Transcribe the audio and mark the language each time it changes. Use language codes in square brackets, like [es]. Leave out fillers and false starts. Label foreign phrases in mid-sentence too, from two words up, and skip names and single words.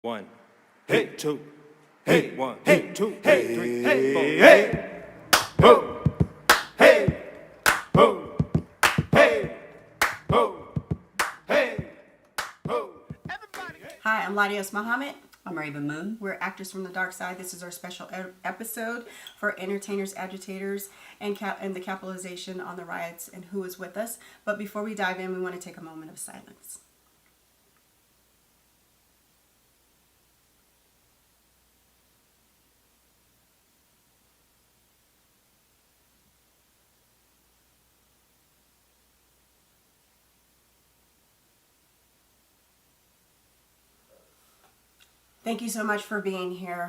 [en] One, hey, two, hey, one, hey, two, hey, three, hey, four, hey, ho, hey, ho, hey, ho, hey, ho. Everybody, hey. Hi, I'm LaDios Muhammad. I'm Rav'n Moon. We're actors from the dark side. This is our special episode for entertainers, agitators, and the capitalization on the riots and who is with us. But before we dive in, we want to take a moment of silence. Thank you so much for being here.